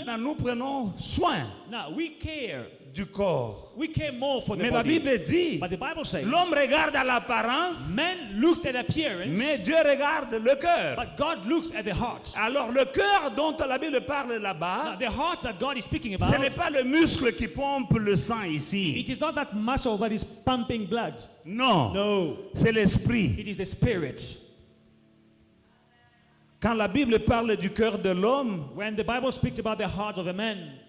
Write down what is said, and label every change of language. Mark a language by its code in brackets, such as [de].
[fr] Maintenant, nous prenons soin [en] Now, we care. [fr] du corps. [en] We care more for the [fr] Mais la [en] body. [fr] Bible dit, [en] But the Bible says, [fr] l'homme regarde à l'apparence, [en] man looks at appearance, [fr] mais Dieu regarde le cœur. [en] but God looks at the heart. [fr] Alors le cœur dont la Bible parle [en] Now, [fr] là-bas, [en] the heart that God is speaking [fr] ce n'est [en] about, [fr] pas le muscle qui pompe le sang ici. [en] it is not that muscle that is pumping blood. [fr] Non, [en] No, [fr] c'est l'esprit. [en] it is the spirit. [fr] Quand la Bible parle du cœur de l'homme, [en] When the Bible speaks about the heart of a man,